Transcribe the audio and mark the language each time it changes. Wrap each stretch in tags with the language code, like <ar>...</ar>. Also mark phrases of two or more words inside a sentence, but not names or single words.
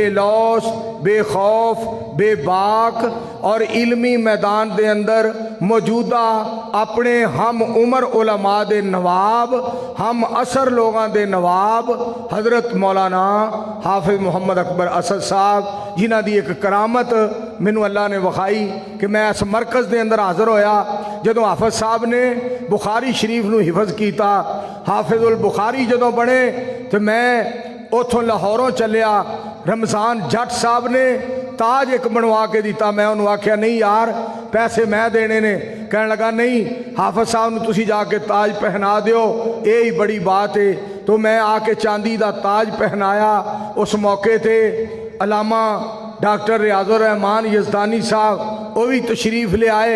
<pa>لوس، بے خوف، بے باک اور علمی میدان دے اندر موجودہ اپنے ہم عمر علماء دے نواب، ہم اثر لوگاں دے نواب حضرت مولانا حافظ محمد اکبر اسد صاحب، جنہ دی ایک کرامت مینوں اللہ نے وکھائی کہ میں اس مرکز دے اندر حاضر ہویا جدوں حافظ صاحب نے بخاری شریف نو حفظ کیتا، حافظ البخاری جدوں بنے تو میں اتھوں لاہوروں چلیا، رمضان جٹ صاحب نے تاج ایک بنوا کے دیتا، میں انہوں آکھیا نہیں یار پیسے میں دینے نے، کہنے لگا نہیں حافظ صاحب نے تسی جا کے تاج پہنا دیو، اے ہی بڑی بات ہے، تو میں آ کے چاندی دا تاج پہنایا۔</pa> <ur>اس موقع تے علامہ ڈاکٹر ریاض الرحمان یزدانی صاحب وہ بھی تشریف لے آئے۔</ur>